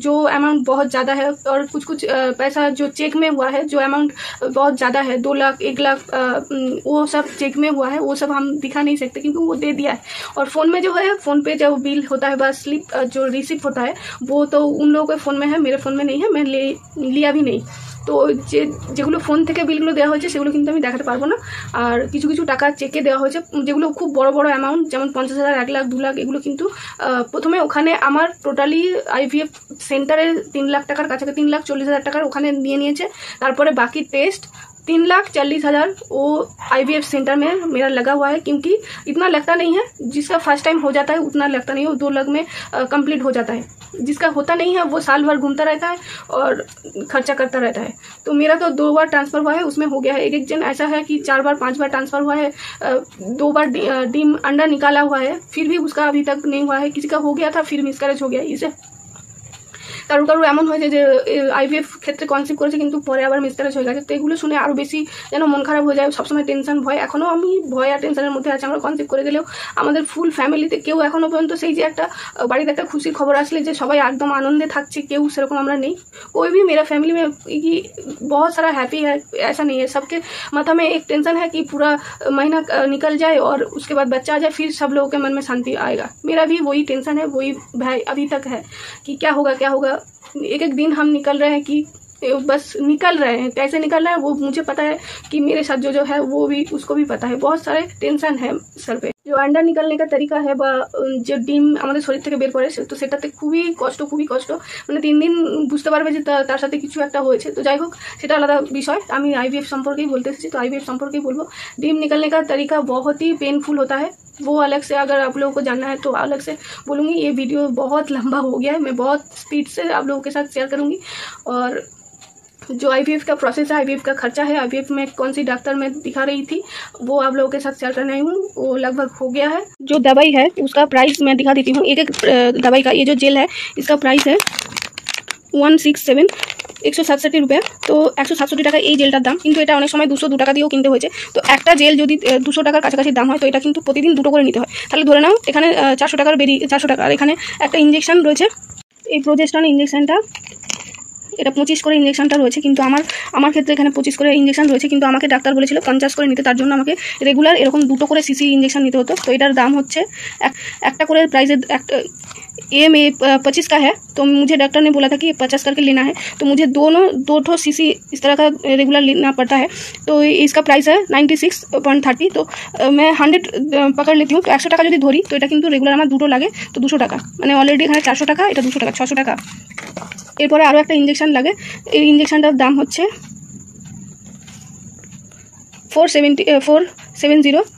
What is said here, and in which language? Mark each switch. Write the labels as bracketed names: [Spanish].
[Hindi] जो अमाउंट बहुत ज़्यादा है, और कुछ पैसा जो चेक में हुआ है, जो अमाउंट बहुत ज़्यादा है, 2 लाख 1 लाख, वो सब चेक में हुआ है, वो सब हम दिखा नहीं सकते क्योंकि वो दे दिया है। और फ़ोन में जो है, फ़ोन पे जो बिल होता है, बस स्लिप जो रिसिप्ट होता है, वो तो उन लोगों के फ़ोन में है, मेरे फ़ोन में नहीं है, मैं लिया भी नहीं। [Bangla] তো যেগুলো ফোন থেকে বিলগুলো দেওয়া হয়েছে সেগুলো কিন্তু আমি দেখাতে পারবো না। আর কিছু কিছু টাকা চেকে দেওয়া হয়েছে, যেগুলো খুব বড় বড় অ্যামাউন্ট, যেমন 50,000, 1 লাখ, 2 লাখ, এগুলো কিন্তু প্রথমে ওখানে আমার টোটালি IVF সেন্টারে 3 লাখ টাকার কাছাকাছি, 3,40,000 টাকার ওখানে নিয়েছে। তারপরে বাকি টেস্ট [Hindi] 3,40,000 वो IVF सेंटर में मेरा लगा हुआ है, क्योंकि इतना लगता नहीं है। जिसका फर्स्ट टाइम हो जाता है उतना लगता नहीं है, वो 2 लाख में कंप्लीट हो जाता है। जिसका होता नहीं है वो साल भर घूमता रहता है और खर्चा करता रहता है। तो मेरा तो 2 बार ट्रांसफ़र हुआ है, उसमें हो गया है। एक जन ऐसा है कि 4 बार 5 बार ट्रांसफ़र हुआ है, 2 बार डीम अंडा निकाला हुआ है, फिर भी उसका अभी तक नहीं हुआ है। किसी का हो गया था, फिर मिसकैरेज हो गया। [Bangla] इसे কারো কারো এমন হয়েছে যে IVF ক্ষেত্রে কনসিভ করেছে কিন্তু পরে আবার মিসক্যারেজ হয়ে গেছে। তো এগুলো শুনে আরও বেশি যেন মন খারাপ হয়ে যায়, সবসময় টেনশন, ভয়। এখনও আমি ভয় আর টেনশনের মধ্যে আছি। আমরা কনসিভ করে গেলেও আমাদের ফুল ফ্যামিলিতে কেউ এখনও পর্যন্ত সেই যে একটা বাড়িতে একটা খুশির খবর আসলে যে সবাই একদম আনন্দে থাকছে, কেউ সেরকম আমরা নেই। [Hindi] कोई भी मेरा फैमिली में कि बहुत सारा हैप्पी है, ऐसा नहीं है। सबके माथा में एक टेंशन है कि पूरा महीना निकल जाए और उसके बाद बच्चा आ जाए, फिर सब लोगों के मन में शांति आएगा। मेरा भी वही टेंशन है, वही भय अभी तक है कि क्या होगा। एक एक दिन हम निकल रहे हैं कि बस निकल रहे हैं, कैसे निकल रहे हैं वो मुझे पता है, कि मेरे साथ जो है वो भी, उसको भी पता है। बहुत सारे टेंशन है सर पे। जो अंडा निकलने का तरीका है [Bangla] বা যে ডিম আমাদের শরীর থেকে বের করে, তো সেটাতে খুবই কষ্ট, মানে 3 দিন বুঝতে পারবে যে তার সাথে কিছু একটা হয়েছে। তো যাই হোক, সেটা আলাদা বিষয়। আমি IVF সম্পর্কেই বলতে এসেছি, तो IVF সম্পর্কেই বলবো। [Hindi] ডিম निकलने का तरीका बहुत ही पेनफुल होता है, वो अलग से अगर आप लोगों को जानना है तो अलग से बोलूँगी। ये वीडियो बहुत लंबा हो गया है, मैं बहुत स्पीड से आप लोगों के साथ शेयर करूँगी। और जो आईवीएफ का प्रोसेस है, आईवीएफ का खर्चा है, आईवीएफ में कौन सी डॉक्टर मैं दिखा रही थी वो आप लोगों के साथ शेयर कर रही हूँ। वो लगभग हो गया है। जो दवाई है उसका प्राइस मैं दिखा देती हूँ। एक एक दवाई का, ये जो जेल है इसका प्राइस है 167 167 रुपये। [Bangla] तो 167 টাকা এই জেলটার দাম, কিন্তু এটা অনেক সময় 202 টাকা দিয়েও কিনতে হয়েছে। তো একটা জেল যদি 200 টাকার কাছাকাছি দাম হয় তো এটা কিন্তু প্রতিদিন দুটো করে নিতে হয়। তাহলে ধরে নাও এখানে 400 টাকার 400 টাকা। আর এখানে একটা ইঞ্জেকশন রয়েছে, এই প্রোজেস্টন ইঞ্জেকশনটা, এটা 25 করে ইঞ্জেকশনটা রয়েছে, কিন্তু আমার ক্ষেত্রে এখানে 25 করে ইঞ্জেকশন রয়েছে, কিন্তু আমাকে ডাক্তার বলেছিল 50 করে নিতে। তার জন্য আমাকে রেগুলার এরকম দুটো করে সিসি ইঞ্জেকশন নিতে হতো। তো এটার দাম হচ্ছে একটা করে [Hindi] प्राइस ये में 25 का है। तो मुझे डॉक्टर ने बोला था कि 50 करके लेना है, तो मुझे दो ठो सीसी इस तरह का रेगुलर लेना पड़ता है। तो इसका प्राइस है 96.30। तो मैं 100 पकड़ लेती हूँ। तो [Bangla] 100 টাকা যদি ধরি তো এটা কিন্তু রেগুলার আমার দুটো লাগে, তো 200 টাকা, মানে অলরেডি এখানে 400 টাকা, এটা 200 টাকা, 600 টাকা। এরপরে আরও একটা ইঞ্জেকশন লাগে, এই ইঞ্জেকশনটার দাম হচ্ছে 470।